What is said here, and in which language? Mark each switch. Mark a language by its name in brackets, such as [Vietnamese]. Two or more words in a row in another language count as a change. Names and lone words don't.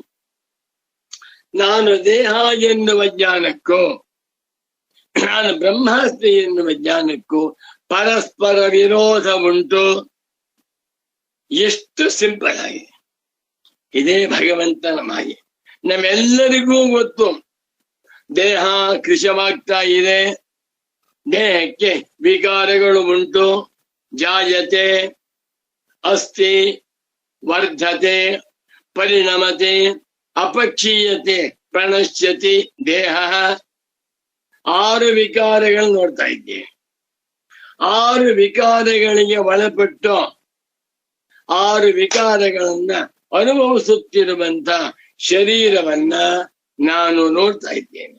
[Kannada] ನಾನು ದೇಹ ಎನ್ನುವ ಜ್ಞಾನಕ್ಕೂ ನಾನು ಬ್ರಹ್ಮಾಸ್ಮಿ ಎನ್ನುವ ಜ್ಞಾನಕ್ಕೂ ಪರಸ್ಪರ ವಿರೋಧ ಉಂಟು. ಎಷ್ಟು ಸಿಂಪಲ್ ಆಗಿದೆ. ಇದೇ ಭಗವಂತನ ಮಾಯೆ. ನಮ್ಮೆಲ್ಲರಿಗೂ ಗೊತ್ತು, ದೇಹ ಕೃಶವಾಗ್ತಾ ಇದೆ, ದೇಹಕ್ಕೆ ವಿಕಾರಗಳು ಉಂಟು. [Sanskrit] ಜಾಯತೆ, ಅಸ್ತಿ, ವರ್ಧತೆ, ಪರಿಣಮತೆ, ಅಪಕ್ಷೀಯತೆ, ಪ್ರಣಶ್ಯತಿ ದೇಹ. [Kannada] 6 ವಿಕಾರಗಳು ನೋಡ್ತಾ ಇದ್ದೇವೆ. 6 ವಿಕಾರಗಳಿಗೆ ಒಳಪಟ್ಟು 6 ವಿಕಾರಗಳನ್ನ ಅನುಭವಿಸುತ್ತಿರುವಂತ ಶರೀರವನ್ನ ನಾನು ನೋಡ್ತಾ ಇದ್ದೇನೆ.